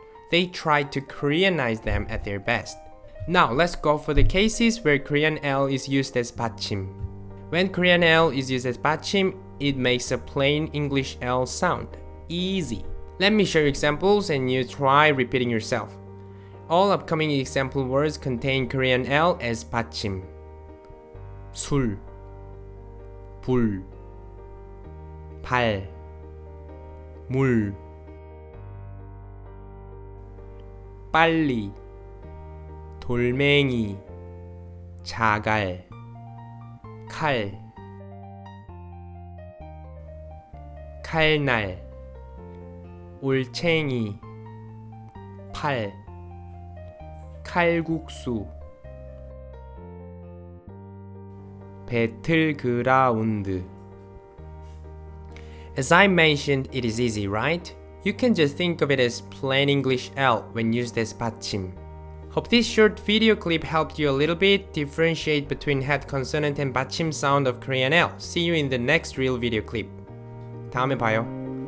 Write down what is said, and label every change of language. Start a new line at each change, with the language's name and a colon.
English: They tried to Koreanize them at their best. Now let's go for the cases where Korean L is used as 받침. When Korean L is used as 받침, it makes a plain English L sound. Easy. Let me show you examples and you try repeating yourself. All upcoming example words contain Korean L as 받침.
Korean: 술, 불, 발, 물, 빨리, 돌멩이, 자갈, 칼, 칼날, 올챙이, 팔, 칼국수, 배틀그라운드.
English: As I mentioned, it is easy, right? You can just think of it as plain English L when used as 받침. Hope this short video clip helped you a little bit differentiate between head consonant and 받침 sound of Korean L. See you in the next real video clip.
Korean: 다음에 봐요.